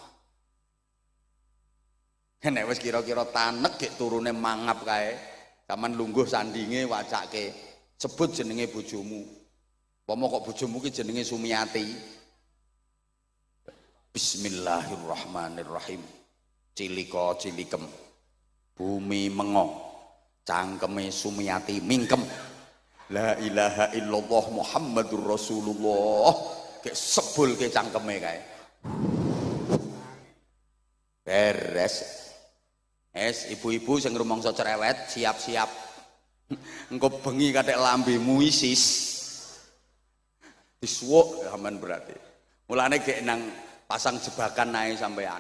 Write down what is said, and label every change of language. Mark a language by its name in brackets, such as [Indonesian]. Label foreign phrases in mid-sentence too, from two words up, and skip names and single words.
[Javanese] Nek wis kira-kira tanek gek turune mangap kae, sampean lungguh sandinge wacake sebut jenenge bojomu. Pomo kok bojomu ki jenenge Sumiati. Bismillahirrahmanirrahim. Cilika cilikem. Bumi mengo. Cangkeme Sumiati mingkem. [Arabic] لا إله إلا الله محمد رسول الله. [Javanese] Kek sebul ke cangkeme kae. Beres. Ibu-ibu sing rumangsa cerewet siap-siap. Engko bengi kathek lambemu isis. Disuwuk sampean berarti. Mulane gek nang pasang jebakan nae sampean.